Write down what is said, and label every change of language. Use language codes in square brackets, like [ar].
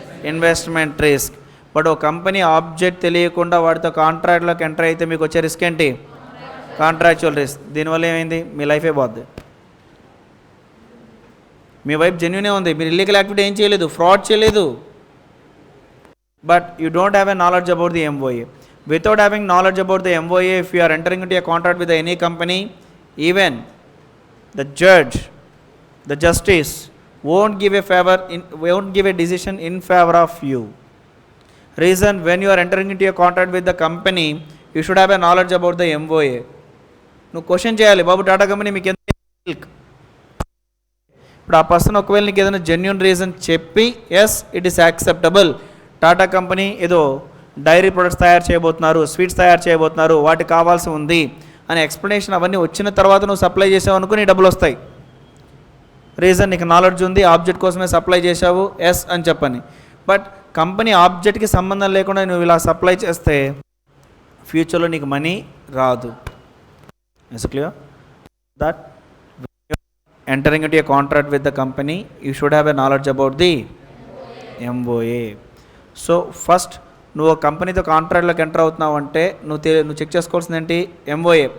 [te] Investment risk. But ఒక company object తెలియకుండా వాటితో కాంట్రాక్ట్లోకి ఎంటర్ అయితే మీకు వచ్చే రిస్క్ ఏంటి? Contractual risk. దీనివల్ల ఏమైంది? మీ లైఫే పోద్ది. మీ వైపు జెన్యూనే ఉంది, మీరు ఇల్లీగల్ యాక్టివిటీ ఏం చేయలేదు, ఫ్రాడ్ చేయలేదు, [en] But you don't have a knowledge about the MOA. Without having knowledge about the MOA, if you are entering into a contract with any company, even the judge, the justice won't give a decision in favor of you. Reason, when you are entering into a contract with the company, you should have a knowledge about the MOA. [te] నువ్వు question చేయాలి, బాబు Tata company మీకు ఎంత milk. ఇప్పుడు ఆ person ఒకవేళ నీకు ఏదైనా genuine reason చెప్పి [en] yes it is acceptable, [te] Tata company ఏదో డైరీ ప్రొడక్ట్స్ తయారు చేయబోతున్నారు, స్వీట్స్ తయారు చేయబోతున్నారు, వాటికి కావాల్సి ఉంది అనే ఎక్స్ప్లెనేషన్ అవన్నీ వచ్చిన తర్వాత నువ్వు సప్లై చేసావు అనుకో నీ డబ్బులు వస్తాయి. రీజన్ నీకు నాలెడ్జ్ ఉంది, ఆబ్జెక్ట్ కోసమే సప్లై చేసావు ఎస్ అని చెప్పని. బట్ కంపెనీ ఆబ్జెక్ట్కి సంబంధం లేకుండా నువ్వు ఇలా సప్లై చేస్తే ఫ్యూచర్లో నీకు మనీ రాదు. [en] Is clear that entering into a contract with the company, you should have a knowledge about the MOA. [te] So first నువ్వు కంపెనీతో కాంట్రాక్ట్లోకి ఎంటర్ అవుతున్నావు అంటే నువ్వు చెక్ చేసుకోవాల్సింది ఏంటి? ఎంఓఏ.